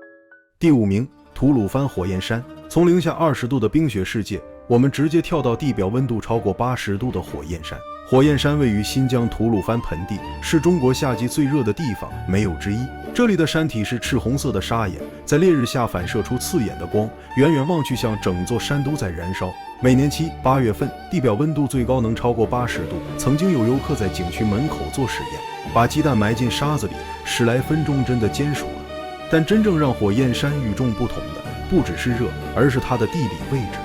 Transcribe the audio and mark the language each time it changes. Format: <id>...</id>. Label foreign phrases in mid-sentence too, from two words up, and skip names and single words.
<zh>第5名，吐魯番火焰山。從零下20度的冰雪世界，我們直接跳到地表溫度超過80度的火焰山。火焰山位於新疆吐魯番盆地，是中国夏季最热的地方，没有之一。這裡的山體是赤紅色的砂岩，在烈日下反射出刺眼的光，遠遠望去像整座山都在燃燒。每年7、8月份，地表溫度最高能超過80度。曾經有游客在景区門口做實驗，把雞蛋埋進沙子裡，10來分鐘真的煎熟了。但真正讓火焰山與眾不同的，不只是熱，而是它的地理位置。</zh>